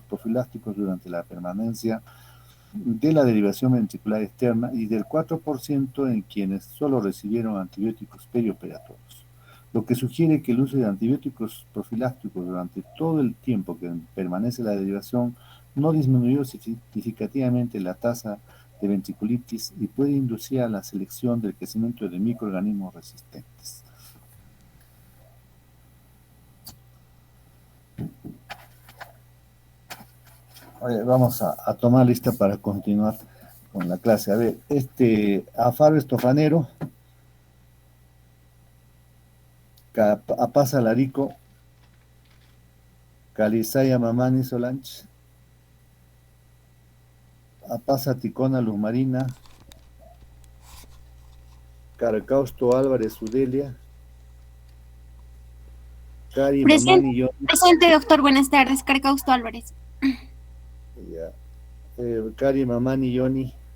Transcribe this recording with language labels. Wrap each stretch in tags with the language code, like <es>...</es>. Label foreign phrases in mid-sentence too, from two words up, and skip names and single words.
<es>profilácticos durante la permanencia de la derivación ventricular externa y del 4% en quienes solo recibieron antibióticos perioperatorios, lo que sugiere que el uso de antibióticos profilácticos durante todo el tiempo que permanece la derivación no disminuyó significativamente la tasa de ventriculitis y puede inducir a la selección del crecimiento de microorganismos resistentes. Vamos a tomar lista para continuar con la clase. A ver, Afaro estofanero, Apasa Larico, Calizaya Mamani Solange, Apasa Ticona Luz Marina, Caracausto Álvarez Udelia, Cari Presente, Mamani Yoni. presente, doctor. Buenas tardes. Carcausto Álvarez. Ya. Cari Mamani Yoni.</es>